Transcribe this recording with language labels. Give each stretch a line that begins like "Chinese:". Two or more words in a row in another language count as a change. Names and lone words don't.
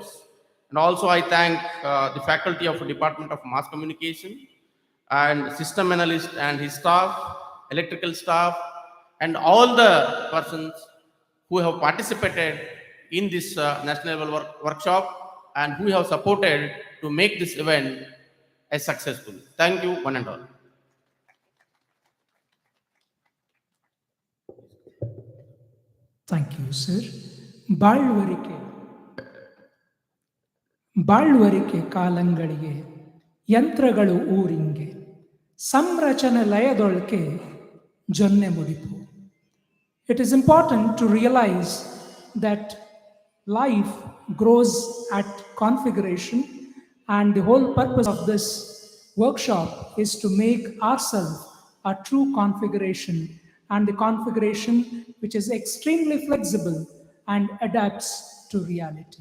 English: And also I thank the faculty of the Department of Mass Communication and system analyst and his staff, electrical staff, and all the persons who have participated in this national level workshop and who have supported to make this event as successful. Thank you, one and all. Thank you, sir.
Kannada: ಬಾಳ್ವರಿಕೆ ಕಾಲಂಗಳಿಗೆ ಯಂತ್ರಗಳು ಊರಿಂಗೆ ಸಂರಚನೆ ಲಯದೊಳಕೆ ಜೊನ್ನೆ ಮುಡಿಪು.
English: It is important to realize that life grows at configuration, and the whole purpose of this workshop is to make ourselves a true configuration, and the configuration which is extremely flexible and adapts to reality.